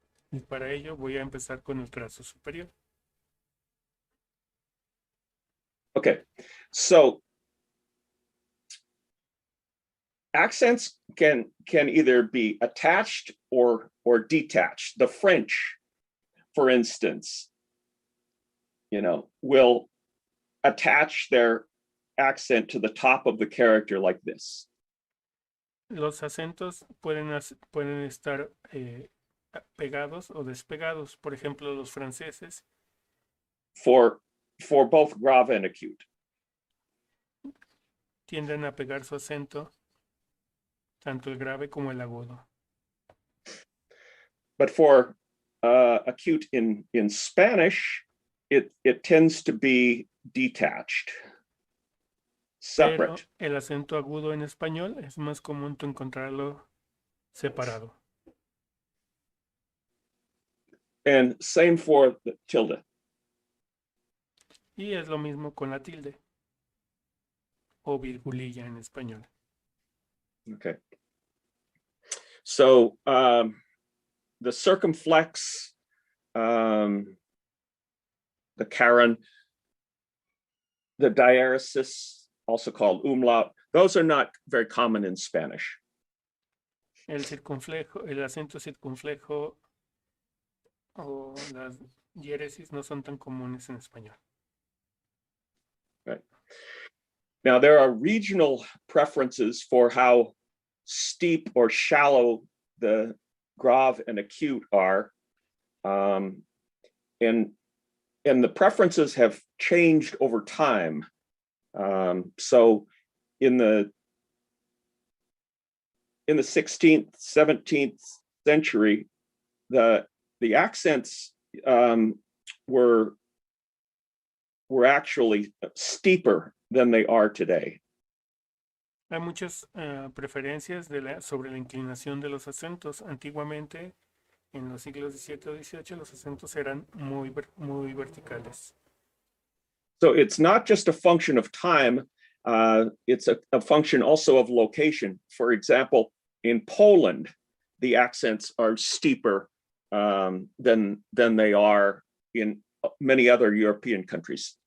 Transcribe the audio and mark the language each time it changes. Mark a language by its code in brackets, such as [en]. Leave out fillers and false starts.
[es] Y para ello voy a empezar con el trazo superior. [en] Okay, so accents can either be attached or detached. The French, for instance, will attach their accent to the top of the character like this. [es] Los acentos pueden estar pegados o despegados. Por ejemplo, los franceses [en] For both grave and acute. [es] tienden a pegar su acento, tanto el grave como el agudo. [en] But for acute in Spanish, it tends to be detached, separate. [es] Pero el acento agudo en español es más común encontrarlo separado. [en] And same for the tilde. [es] Y es lo mismo con la tilde o virgulilla en español. [en] Okay. So the circumflex, the caron, the diaresis, also called umlaut, those are not very common in Spanish. [es] El acento circunflejo o las diéresis no son tan comunes en español. [en] Right. Now, there are regional preferences for how steep or shallow the grave and acute are. And the preferences have changed over time. So in the 16th, 17th century, the accents were actually steeper than they are today. [es] Hay muchas preferencias sobre la inclinación de los acentos. Antiguamente, en los siglos XVII o XVIII, los acentos eran muy verticales. [en] So it's not just a function of time, it's a function also of location. For example, in Poland, the accents are steeper than they are in many other European countries.